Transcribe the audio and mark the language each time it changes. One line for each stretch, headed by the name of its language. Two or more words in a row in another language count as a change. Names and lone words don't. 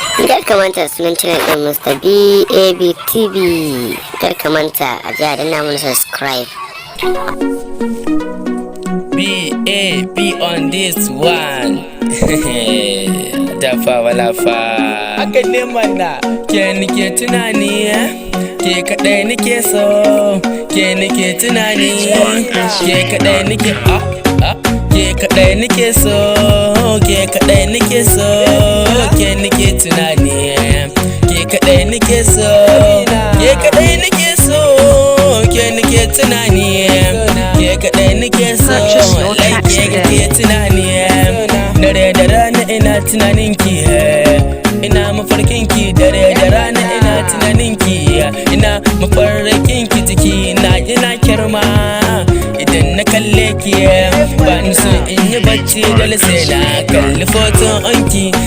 Hausa: Kar ka manta sunan channel ɗin Mister B A B T V. Kar ka manta a ji a danna mana subscribe.
English: B A B on this one. Dafa walafa.
Hausa: Haka ne mana. Ke nike tunani, eh? Ke kaɗai nake so, ke nake tunani, ke kaɗai nake, ah, ah. Ke kaɗai nake so, ke kaɗai nake so, ke nake tunani. Ke kaɗai nake so, ke kaɗai nake so, ke nake tunani. Ke kaɗai nake so,
English: Purchase your
Hausa: wallahi tracks ke today. nake tunani. Dare da rana ina tunanin ki, eh. Ina mafarkin ki dare da rana, ina tunanin ki, ina mafarkin ki jiki na, ina kirma. Idan na kalle ki, ba ni so in yi bacci, dole sai na kalli photo on ki.